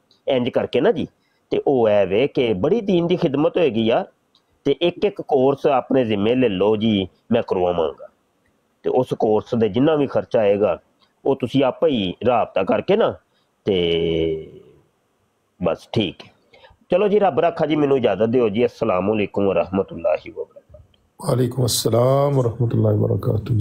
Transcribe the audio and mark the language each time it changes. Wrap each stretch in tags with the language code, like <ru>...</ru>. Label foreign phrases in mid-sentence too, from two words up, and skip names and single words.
<pa>ਇੰਜ ਕਰਕੇ ਨਾ ਜੀ, ਤੇ ਉਹ ਐ ਵੇ ਕਿ ਬੜੀ ਦੀਨ ਦੀ ਖਿਦਮਤ ਹੋਏਗੀ ਯਾਰ, ਤੇ ਇੱਕ ਕੋਰਸ ਆਪਣੇ ਜ਼ਿੰਮੇ ਲੈ ਲਓ ਜੀ, ਮੈਂ ਕਰਵਾਵਾਂਗਾ, ਤੇ ਉਸ ਕੋਰਸ ਦੇ ਜਿੰਨਾ ਵੀ ਖਰਚਾ ਆਏਗਾ ਉਹ ਤੁਸੀਂ ਆਪੇ ਹੀ ਰਾਬਤਾ ਕਰਕੇ ਨਾ, ਤੇ ਬਸ ਠੀਕ ਹੈ। ਚਲੋ ਜੀ, ਰੱਬ ਰੱਖਾ ਜੀ, ਮੈਨੂੰ ਇਜਾਜ਼ਤ ਦਿਓ ਜੀ।</pa> <ar>السلام عليكم ورحمة الله وبركاته. وعليكم السلام ورحمة الله وبركاته.</ar>